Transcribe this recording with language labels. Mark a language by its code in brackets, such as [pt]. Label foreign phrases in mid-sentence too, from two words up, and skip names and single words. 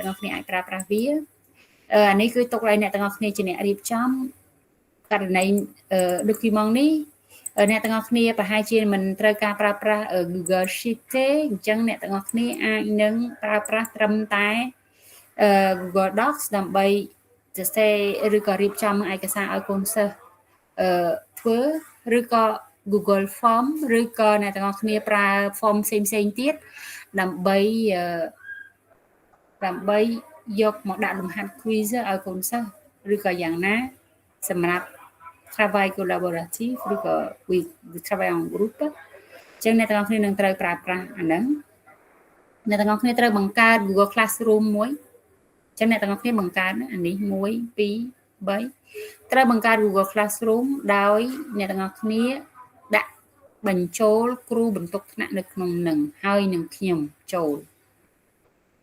[km] ទាំងអស់គ្នាអាចប្រើប្រាស់វាអានេះគឺទុកឲ្យអ្នកទាំងអស់គ្នាជាអ្នករៀបចំករណី document នេះអ្នកទាំងអស់គ្នាប្រហែលជាមិនត្រូវការប្រើប្រាស់ Google Sheet ទេអញ្ចឹងអ្នកទាំងអស់គ្នាអាចនឹងប្រើប្រាស់ត្រឹមតែ Google Docs ដើម្បីសរសេរឬក៏រៀបចំឯកសារឲ្យកូនសិស្សធ្វើឬក៏ Google Form ឬក៏អ្នកទាំងអស់គ្នាប្រើ form ផ្សេងទៀតដើម្បី យកមកដាក់លំហាត់ quiz ឲ្យកូនសិស្សឬក៏យ៉ាងណាសម្រាប់ [fr] travail collaboratif [km] ឬក៏ [fr] travail en groupe [km] អញ្ចឹងអ្នកទាំងអស់គ្នានឹងត្រូវប្រើប្រាស់អាហ្នឹងអ្នកទាំងអស់គ្នាត្រូវបង្កើត Google Classroom មួយអញ្ចឹងអ្នកទាំងអស់គ្នាបង្កើតអានេះ1 2 3ត្រូវបង្កើត Google Classroom ដោយអ្នកទាំងអស់គ្នាដាក់បញ្ចូលគ្រូបន្ទុកថ្នាក់នៅក្នុងនឹងហើយនឹងខ្ញុំចូល